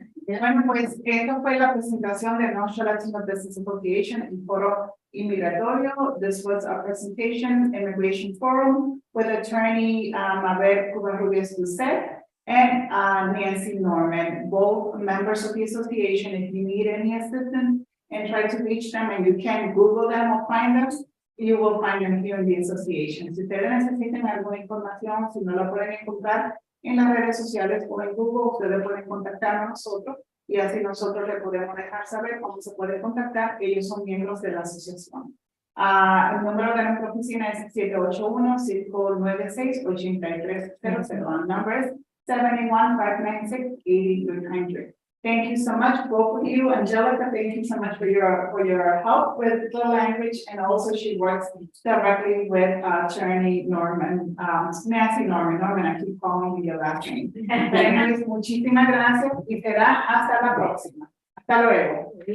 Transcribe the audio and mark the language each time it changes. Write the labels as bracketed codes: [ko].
[es] Bueno, pues esta fue la presentación de North Shore Latino Business Association en Foro Inmigratorio. [en] This was a presentation, Immigration Forum, with attorney Mabel Covarrubias-Doucette and Nancy Norman, both members of the association. If you need any assistance and try to reach them, and you can Google them or find them, you will find them here in the association. [es] Si ustedes necesitan alguna información, si no la pueden encontrar en las redes sociales o en Google, ustedes pueden contactar a nosotros y así nosotros le podemos dejar saber cómo se puede contactar. Ellos son miembros de la asociación. El número de nuestra oficina es 781-596-8300. [en] Our number is 781-596-8300. Thank you so much, both of you. Angelica, thank you so much for your help with the language, and also she works directly with attorney Norman, Nancy Norman. Norman, I keep calling you your last name. [es] Anyways, muchísimas gracias y será hasta la próxima. Hasta luego.